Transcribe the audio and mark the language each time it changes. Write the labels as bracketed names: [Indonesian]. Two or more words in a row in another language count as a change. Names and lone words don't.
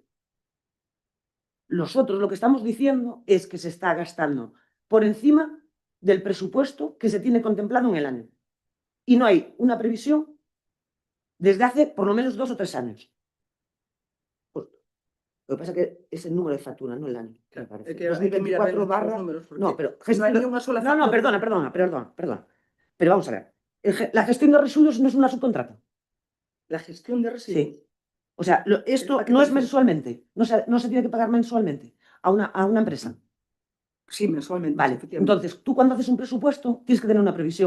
[Spanish] Nosotros lo que estamos diciendo es que se está gastando por encima del presupuesto que se tiene contemplado en el año. Y no hay una previsión desde hace por lo menos 2 o 3 años. Pues, lo que pasa es que es el número de factura, no el año. Claro, Me parece. [Galician] é que hai que mirar 2024 ben barra... os números, porque [Spanish] No, pero... [Galician] non hai ni unha sola [Spanish] No, [Galician] factura. [Spanish] perdona. Pero vamos a ver. La gestión de residuos no es una subcontrata. La gestión de residuos. Sí. O sea, esto ¿A qué no te es refieres? mensualmente. No se tiene que pagar mensualmente a una empresa. Sí, mensualmente. Vale. Efectivamente. Entonces, tú cuando haces un presupuesto tienes que tener una previsión.